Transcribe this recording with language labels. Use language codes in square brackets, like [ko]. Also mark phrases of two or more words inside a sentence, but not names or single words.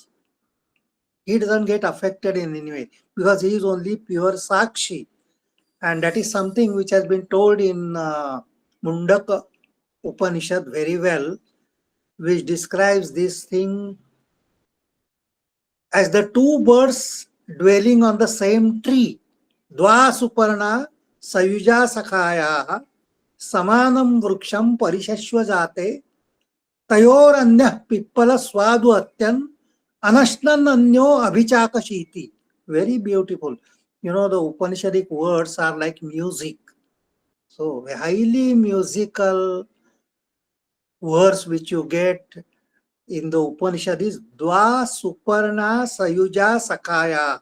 [en] He doesn't get affected in any way because he is only pure sakshi. And that is something which has been told in Mundaka Upanishad very well, which describes this thing as the two birds dwelling on the same tree. [sa] द्वा सुपर्णा सयुजा सखाया समानं वृक्षं परिषस्व जाते तयोः अन्यः पिप्पलं स्वादु अत्त्य अनश्नन् अन्यो अभिचाकशीति. [en] Very beautiful. You know, the Upanishadic words are like music. So highly musical words which you get in the Upanishad is [sa] द्वा सुपर्णा सयुजा सखाया.